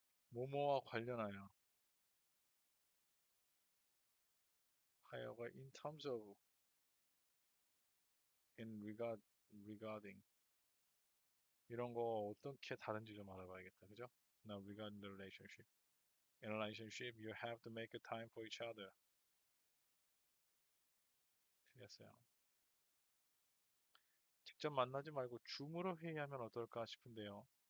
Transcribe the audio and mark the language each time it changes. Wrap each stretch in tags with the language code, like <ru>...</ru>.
<ko>뭐뭐와 관련하여. 하여가</ko> <en>in terms of, in regarding.</en> <ko>이런 거 어떻게 다른지 좀 알아봐야겠다. 그죠?</ko> <en>Now regarding the relationship. In a relationship, you have to make a time for each other.</en> <ko>틀렸어요. 직접 만나지 말고 줌으로 회의하면 어떨까 싶은데요.</ko>